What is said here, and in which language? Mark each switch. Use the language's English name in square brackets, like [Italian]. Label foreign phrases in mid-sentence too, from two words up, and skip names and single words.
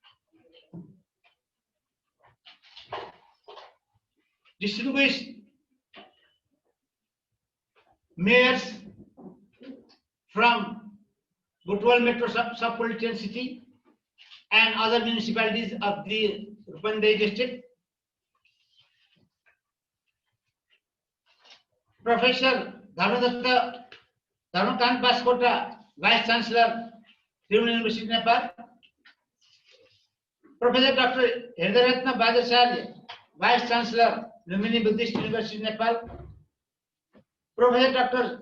[English] distinguished mayors from Butwal Metro Sub-Political City and other municipalities of the Rupandai district, Professor Dharmakant Baskota, Vice Chancellor, Tribhuvan University, Nepal, Professor Dr. Hridayaratna Bajacharya, Vice Chancellor, Lumbini Buddhist University, Nepal, Professor Dr.